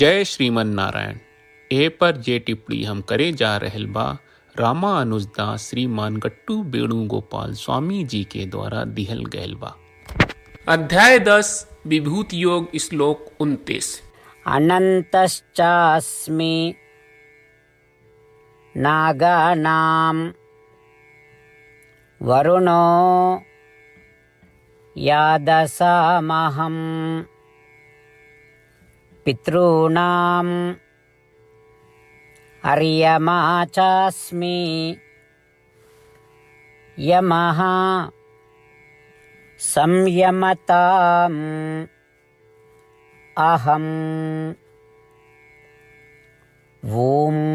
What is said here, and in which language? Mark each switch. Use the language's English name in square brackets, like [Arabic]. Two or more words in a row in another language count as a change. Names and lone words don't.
[Bhojpuri] जय श्रीमन नारायण। ए पर जे टिप्पणी हम करे जा रहल बा रामानुजदास श्रीमान गट्टू वेणुगोपाल स्वामी जी के द्वारा दिहल गयल बा। अध्याय 10 विभूति योग श्लोक 29। [Sanskrit] अनन्तश्चास्मि नागानां वरुणो यादसामहं पितॄणां अर्यमा चास्मि यमः संयमताम् अहम् ओम।